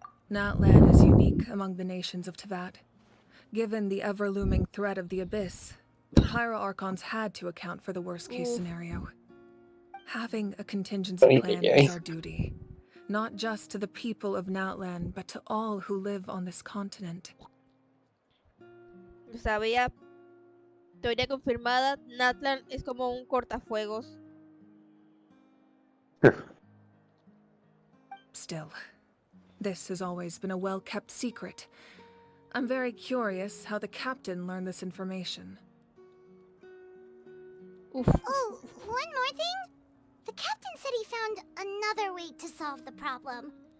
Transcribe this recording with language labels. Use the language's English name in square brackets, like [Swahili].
[English] Natlan is unique among the nations of Teyvat. Given the ever-looming threat of the Abyss, the Pyro-Archons had to account for the worst-case scenario. Having a contingency plan is our duty, not just to the people of Natlan, but to all who live on this continent. [Spanish] Lo sabía. Teoría confirmada. Natlan es como un cortafuegos. [English] Still, this has always been a well-kept secret. I'm very curious how the captain learned this information. Oof. Oh, one more thing? The captain said he found another way to solve the problem.